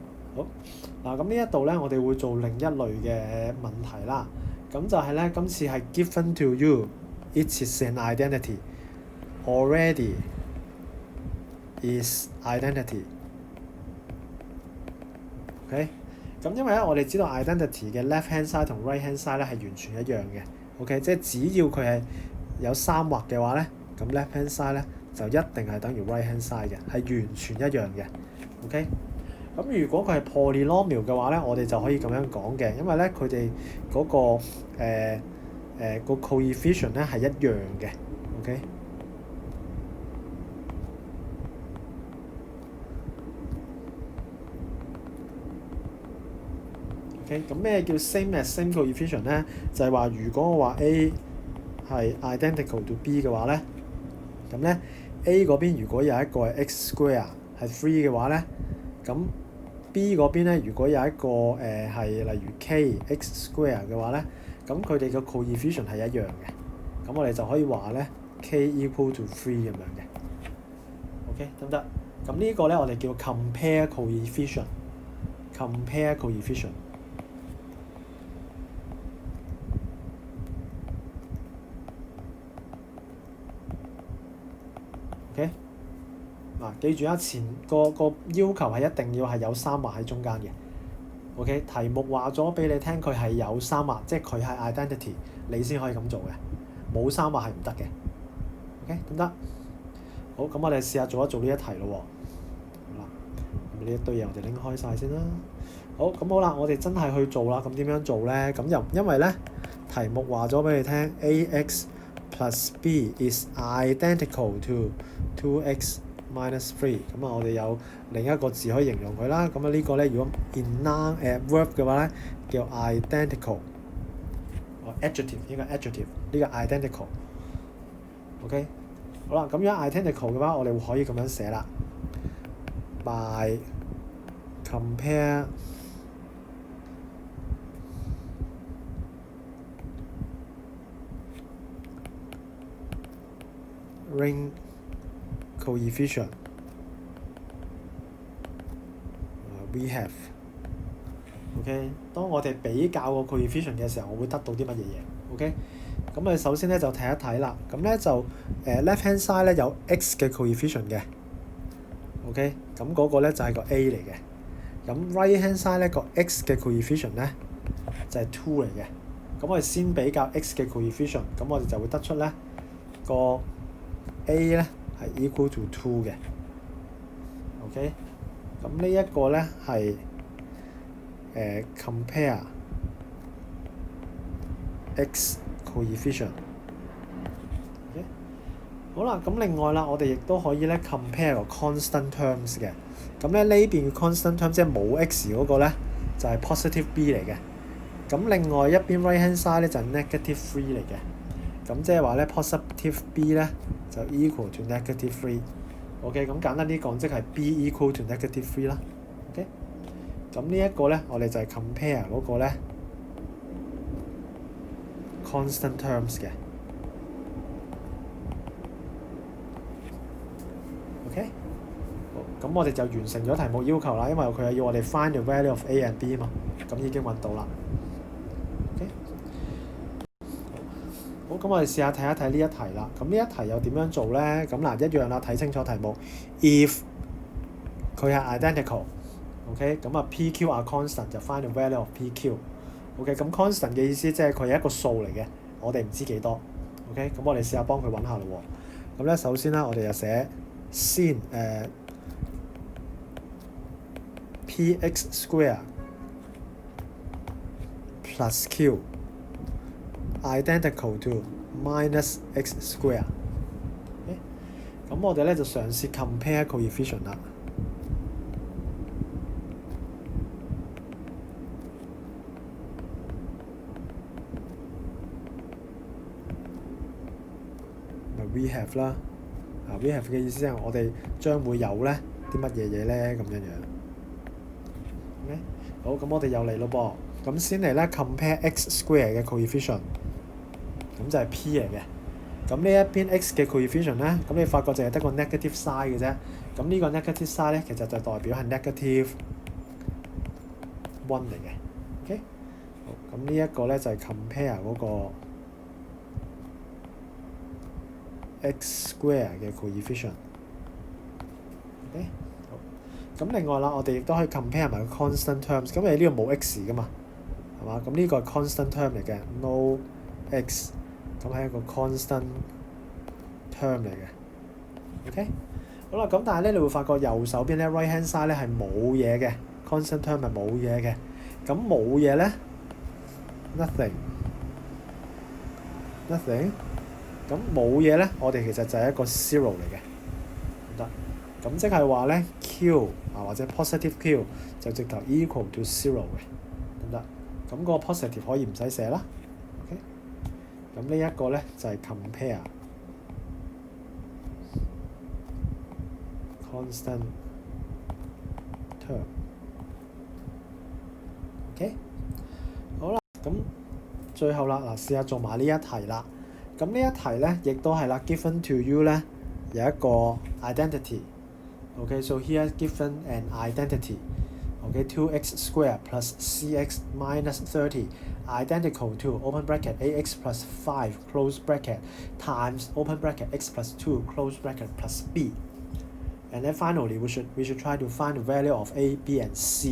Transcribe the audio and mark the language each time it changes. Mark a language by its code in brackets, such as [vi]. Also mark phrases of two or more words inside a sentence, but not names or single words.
[yue] 好嗱，咁呢一度咧，我哋會做另一類嘅問題啦。咁就係咧，今次係 [en] given to you, it is an identity, already is identity。 [yue] OK， 咁因為咧，我哋知道 identity 嘅 [en] left hand side [yue] 同 [en] right hand side [yue] 咧係完全一樣嘅。OK， 即係只要佢係有三畫嘅話咧，咁 [en] left hand side [yue] 咧就一定係等於 [en] right hand side [yue] 嘅，係完全一樣嘅。OK。咁如果佢係 polynomial 嘅話咧，我哋就可以咁樣講嘅，因為咧佢哋嗰個個 coefficient 咧係一樣嘅。OK。OK， 咁咩叫 [en] same as same coefficient [yue] 咧？就係話如果我話 A 係 [en] identical to B [yue] 嘅話咧，咁咧 A 嗰邊如果有一個係 [en] x square [yue] 係 3嘅話咧，咁 B 嗰邊咧如果有一個係例如 [en] k x square [yue] 嘅話咧，咁佢哋嘅 coefficient 係一樣嘅，咁我哋就可以話咧 [en] k equal to 3 [yue] 咁樣嘅。OK， 得唔得？咁呢個咧我哋叫 [en] compare coefficient。 compare coefficient。 [yue] OK， 嗱，記住啊，前個要求係一定要係有三畫喺中間嘅。OK， 題目話咗俾你聽佢係有三畫，即係佢係 identity， 你先可以咁做嘅。冇三畫係唔得嘅。OK， 得唔得？好，咁我哋試下做一做呢一題咯喎。好啦，咁呢一堆嘢我哋拎開晒先啦。好，咁好啦，我哋真係去做啦。咁點樣做咧？咁又因為咧題目話咗俾你聽 [en] ax plus b is identical to 2x minus 3。 [yue] 咁啊，我哋有另一個字可以形容佢啦。咁啊，呢個咧如果 [en] in noun verb [yue] 嘅話咧，叫 identical。adjective 應該 adjective 呢個 identical。OK， 好啦，咁樣 identical 嘅話，我哋可以咁樣寫啦。 [en] by compare ring coefficient we have。 [yue] OK， 當我哋比較個 coefficient 嘅時候，我會得到啲乜嘢嘢 ？OK， 咁我哋首先咧就睇一睇啦。咁咧就 [en] left hand side [yue] 咧有 x 嘅 coefficient 嘅。OK， 咁嗰個咧就係個 A 嚟嘅。咁 [en] right hand side [yue] 咧個 x 嘅 coefficient 咧就係 2嚟嘅。咁我哋先比較 x 嘅 coefficient， 咁我哋就會得出咧個 A 咧係 [en] equal to 2 [yue] 嘅。OK， 咁呢一個咧係 [en] compare x coefficient。 [yue] Okay? 好啦，咁另外啦，我哋亦都可以咧 compare 個 [en] constant terms [yue] 嘅。咁咧呢邊嘅 [en] constant term [yue] 即係冇 x 嗰個咧就係 [en] positive b [yue] 嚟嘅。咁另外一邊 [en] right hand side [yue] 咧就係 [en] negative 3 [yue] 嚟嘅。咁即係話咧 [en] positive b [yue] 咧就 [en] equal to negative 3。 [yue] OK， 咁簡單啲講，即係 [en] b equal to negative 3 [yue] 啦。OK， 咁呢一個咧，我哋就係 compare 嗰個咧 [en] constant terms [yue] 嘅。OK， 好，咁我哋就完成咗題目要求啦，因為佢係要我哋 [en] find the value of A and B [yue] 嘛，咁已經揾到啦。OK， 好，咁我哋試下睇一睇呢一題啦。咁呢一題又點樣做咧？咁嗱，一樣啦，睇清楚題目。If 佢係 identical。OK， 咁啊 PQ 啊 constant 就 [en] find the value of PQ。 [yue] OK， 咁 constant 嘅意思即係佢係一個數嚟嘅，我哋唔知幾多。OK， 咁我哋試下幫佢揾下咯喎。咁咧首先咧，我哋就寫先 [en] px square plus q identical to minus x square。 [yue] 咁我哋咧就嘗試 [en] compare coefficient [yue] 啦。 [en] We have [yue] 啦， [en] we have [yue] 嘅意思係我哋將會有咧啲乜嘢嘢咧咁樣樣。OK， 好，咁我哋又嚟咯噃。咁先嚟咧 [en] compare x square [yue] 嘅 coefficient， 咁就係 p 嚟嘅。咁呢一邊 x 嘅 coefficient 咧，咁你發覺淨係得個 [en] negative side [yue] 嘅啫。咁呢個 [en] negative side [yue] 咧，其實就代表係 negative 嚟嘅。OK， 好，咁呢一個咧就係 compare 嗰個 [en] x square [yue] 嘅 coefficient。OK， 好，咁另外啦，我哋亦都可以 compare 埋個 [en] constant terms。 [yue] 咁你呢個冇 x 噶嘛，係嘛？咁呢個係 [en] constant term [yue] 嚟嘅 ， [en] no x， [yue] 咁係一個 [en] constant term [yue] 嚟嘅。OK， 好啦，咁但係咧，你會發覺右手邊咧 [en] right hand side [yue] 咧係冇嘢嘅 ， [en] constant term [yue] 係冇嘢嘅。咁冇嘢咧 ，nothing。咁冇嘢咧，我哋其實就係一個 zero 嚟嘅，得。咁即係話咧 q 或者 [en] positive q [yue] 就直頭 [en] equal to zero [yue] 嘅，得。咁個 positive 可以唔使寫啦。OK， 咁呢一個咧就係 [en] compare constant term。 [yue] OK， 好啦，咁最後啦，嗱，試下做埋呢一題啦。咁呢一題咧，亦都係啦 [en] ，given to you [yue] 咧有一個 [en] identity。OK，so here given an identity。OK， 2x square plus cx minus 30 identical to open bracket ax plus 5 close bracket times open bracket x plus 2 close bracket plus b。And then finally we should try to find the value of a, b and c.